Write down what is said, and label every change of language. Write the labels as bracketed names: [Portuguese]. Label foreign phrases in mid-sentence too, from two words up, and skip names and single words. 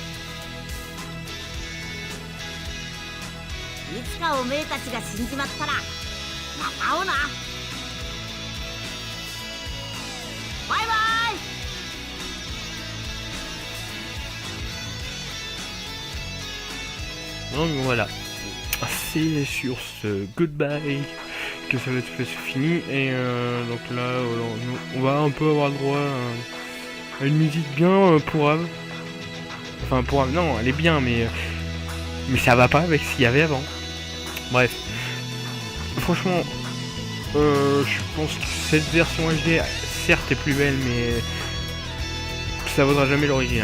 [Japanese] いつかおめえたちが死んじまったらまた会おうな。バイバイ。 [French] Donc voilà, c'est sur ce goodbye que ça [English] let's play [French] se finit. Et donc là, on va un peu avoir le droit à une musique bien pourrave. Enfin, pourrave, non, elle est bien, mais ça va pas avec ce qu'il y avait avant. Bref, franchement, je pense que cette version HD, certes, est plus belle, mais ça vaudra jamais l'original.